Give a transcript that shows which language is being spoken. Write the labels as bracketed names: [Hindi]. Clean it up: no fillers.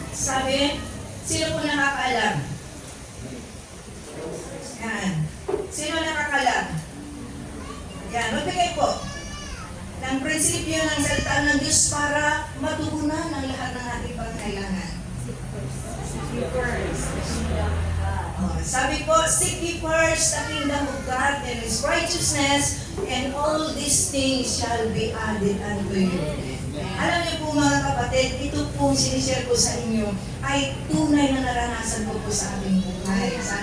[Filipino] Sabi, sino po nakakaalam? Yan. Sino nakakaalam? Yan, magbigay po ng prinsipyo ng salita ng Diyos para matugunan ang lahat ng ating pangailangan. Sabi po, [English] seek ye first the kingdom of God and His righteousness, and all these things shall be added unto you. [Filipino] Alam niyo po mga kapatid, ito po sinishare ko sa inyo ay tunay na naranasan ko po sa aming buhay.